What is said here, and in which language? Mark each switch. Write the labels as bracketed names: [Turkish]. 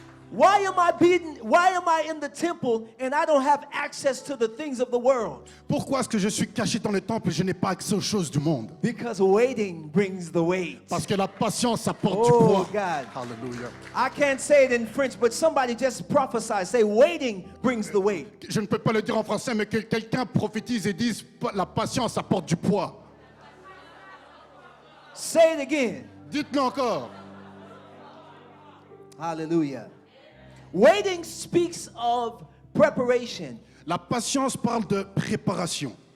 [English] Why am I in the temple and I don't have access to the things of the world? [French] Pourquoi est-ce que je suis caché dans le temple et je n'ai pas accès aux choses du monde? [English] Because waiting brings the weight. [French] Parce que la patience apporte du [English] Oh, [French] poids. [English] God. [French] Alléluia. [English] I can't say it in French, but somebody just prophesy. Say, waiting brings the weight. [French] Je ne peux pas le dire en français, mais que quelqu'un prophétise et dise la patience apporte du poids. [English] Say it again. [French] Dites-le encore. [English] Hallelujah. Waiting speaks of preparation [French] La patience parle de préparation.